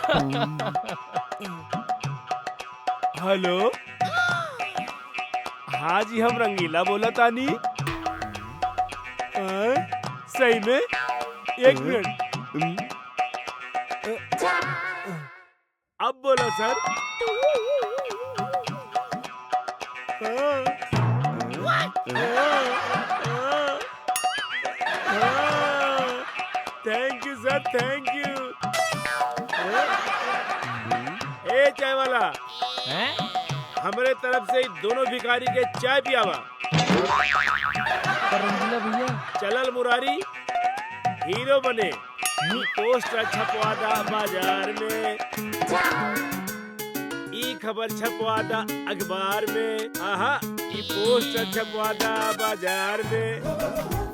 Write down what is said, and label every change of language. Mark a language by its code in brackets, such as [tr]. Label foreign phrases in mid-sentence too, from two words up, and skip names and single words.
[bho] हेलो, हाँ जी हम रंगीला बोला तानी। सही में? एक मिनट, अब बोला सर। [en] Thank you sir, thank you. [bho] ए चाय वाला, हमारे तरफ से दोनों भिखारी के चाय पियावा। रंगीला भैया चलल मुरारी हीरो बने, पोस्टर छपवादा बाजार में, ई खबर छपवादा अखबार में, आहा ई पोस्टर छपवादा बाजार में।